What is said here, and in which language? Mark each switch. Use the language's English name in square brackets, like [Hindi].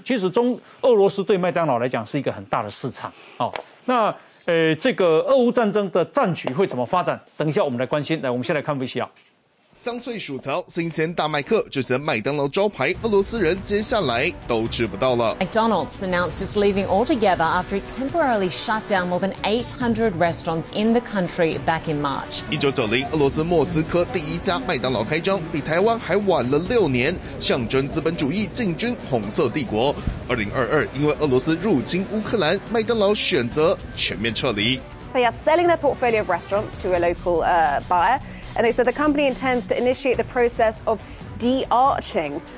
[Chinese] 其实中俄罗斯对麦当劳来讲是一个很大的市场。好，那这个俄乌战争的战局会怎么发展，等一下我们来关心。来，我们先来看 VCR。香脆薯条、新鲜大麦克，这些麦当劳招牌，俄罗斯人接下来都吃不到了。 [English] McDonald's announced it's leaving altogether after it temporarily shut down more than 800 restaurants in the country back in March. [Chinese] 1990，俄罗斯莫斯科第一家麦当劳开张，比台湾还晚了六年，象征资本主义进军红色帝国。 2022，因为俄罗斯入侵乌克兰，麦当劳选择全面撤离。 [English] They are selling their portfolio of restaurants to a local buyer, and they said the company intends to initiate the process of de-arching